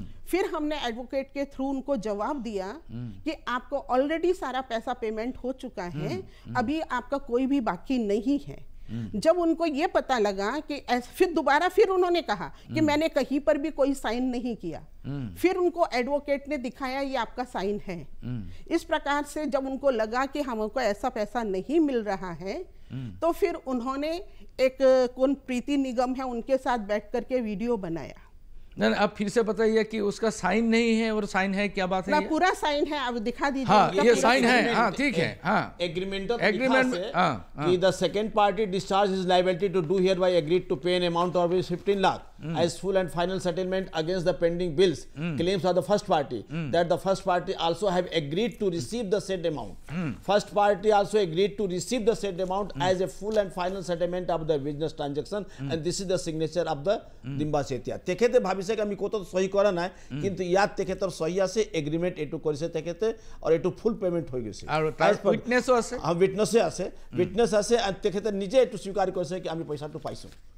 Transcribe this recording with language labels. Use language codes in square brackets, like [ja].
[hi] फिर हमने एडवोकेट के थ्रू उनको जवाब दिया कि आपको ऑलरेडी सारा पैसा पेमेंट हो चुका है अभी आपका कोई भी बाकी नहीं है जब उनको ये पता लगा कि फिर दोबारा फिर उन्होंने कहा कि मैंने कहीं पर भी कोई साइन नहीं किया फिर उनको एडवोकेट ने दिखाया ये आपका साइन है इस प्रकार से जब उनको लगा कि हमको ऐसा पैसा नहीं मिल रहा है तो फिर उन्होंने एक कौन प्रीति निगम है उनके साथ बैठ करके वीडियो बनाया नहीं, आप फिर से बताइए कि उसका साइन नहीं है और साइन है, क्या बात है? ना पूरा साइन है, अब दिखा दीजिए। हाँ, ये पूरा साइन है, हाँ ठीक है, हाँ एग्रीमेंट एग्रीमेंट [en] कि the second party discharge his liability to do hereby agreed to pay an amount of 15 lakh as full and final settlement against the pending bills claims of the first party, that the first party also have agreed to receive the said amount. First party also agreed to receive the said amount as a full and final settlement of the business transaction, and this is the signature of the Dimba Setia. [as] তেখেতে ভাবিছে কি আমি কত সহি করা নাই, কিন্তু ইয়াত তেখেতৰ সহি আছে, এগ্রিমেন্ট এটু কৰিছে তেখেতে, আৰু এটু ফুল পেমেন্ট হৈ গৈছে, আৰু তাৰ উইটনেসও আছে। হ্যাঁ, উইটনেসে আছে, উইটনেস আছে, আৰু তেখেতে নিজে এটু স্বীকাৰ কৰিছে কি আমি পইচাটো পাইছো।